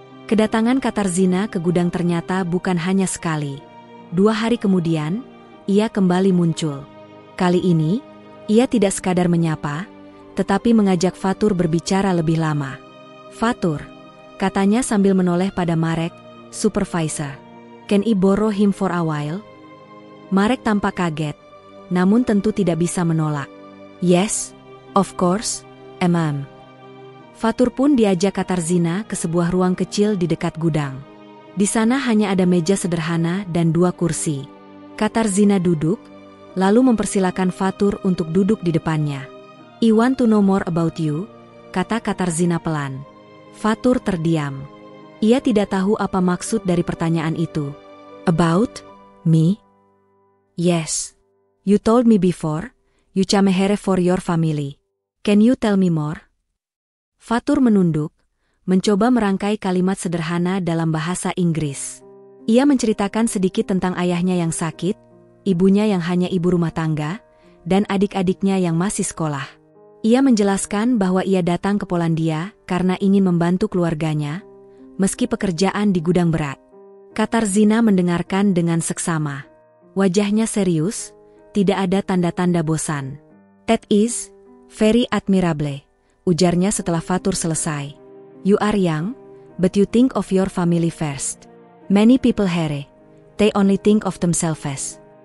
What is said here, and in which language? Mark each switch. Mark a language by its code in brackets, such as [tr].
[id] Kedatangan Katarzyna ke gudang ternyata bukan hanya sekali. 2 hari kemudian, ia kembali muncul. Kali ini, ia tidak sekadar menyapa, tetapi mengajak Fatur berbicara lebih lama. Fatur, katanya sambil menoleh pada Marek, supervisor. [en] Can I borrow him for a while? [id] Marek tampak kaget, namun tentu tidak bisa menolak. [en] Yes, of course, MM. [id] Fatur pun diajak Katarzyna ke sebuah ruang kecil di dekat gudang. Di sana hanya ada meja sederhana dan 2 kursi. Katarzyna duduk, lalu mempersilakan Fatur untuk duduk di depannya. [en] I want to know more about you, [id] kata Katarzyna pelan. Fatur terdiam. Ia tidak tahu apa maksud dari pertanyaan itu. [en] About me? Yes. You told me before, you came here for your family. Can you tell me more? [id] Fatur menunduk, mencoba merangkai kalimat sederhana dalam bahasa Inggris. Ia menceritakan sedikit tentang ayahnya yang sakit, ibunya yang hanya ibu rumah tangga, dan adik-adiknya yang masih sekolah. Ia menjelaskan bahwa ia datang ke Polandia karena ingin membantu keluarganya, meski pekerjaan di gudang berat. Katarzyna mendengarkan dengan seksama. Wajahnya serius, tidak ada tanda-tanda bosan. [en] That is very admirable, [id] ujarnya setelah Fatur selesai. [en] You are young, but you think of your family first. Many people here, they only think of themselves.